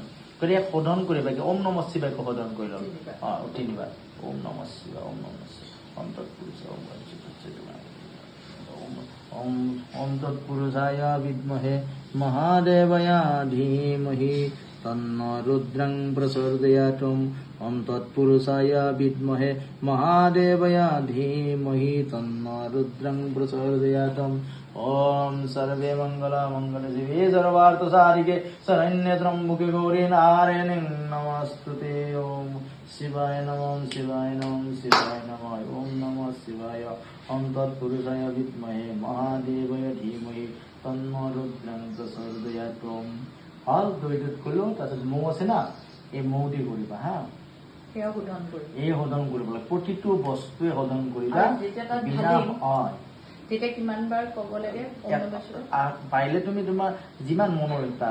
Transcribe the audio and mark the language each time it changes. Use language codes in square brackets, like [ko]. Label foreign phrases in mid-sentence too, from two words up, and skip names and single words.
[as] গতিকে শোধন কৰিবা, [sa] ওম নমঃ শিৱায় [as] শোধন কৰি ল'ম। 3 বাৰ [sa] ওম নমঃ শিৱায় ওম নমঃ শিৱায় ওম তৎপুৰুষায় বিদ্মহে মহাদেৱায় ধীমহি তন্নো ৰুদ্ৰং প্ৰচোদয়াৎ। ওম তৎপুৰুষায় বিদ্মহে মহাদেৱায় ধীমহি তন্নো ৰুদ্ৰং প্ৰচোদয়াৎ। ওম সর্বে মঙ্গলা মঙ্গলে শিবে সর্বার্থ সাধিকে শরণ্যে ত্র্যম্বকে গৌরী নারায়ণী নমস্তুতে। ওম শিবায় নমঃ শিবায় নমঃ শিবায় নমঃ ওম নমঃ শিবায়। ওম তৎপুরুষায় বিদ্মহে মহাদেবায় ধীমহি তন্ন রুদ্রাং প্রচোদয়াৎ। [as] হল দৈটোত কলো, তাৰপিছত মৌ আছে না, এই মৌ দি কৰিবা হা, এই শোধন কৰিব লাগে, প্ৰতিটো বস্তুৱে শোধন কৰিবা বিনা পাৰিলে তুমি তোমাৰ যিমান মনৰ ইচ্ছা।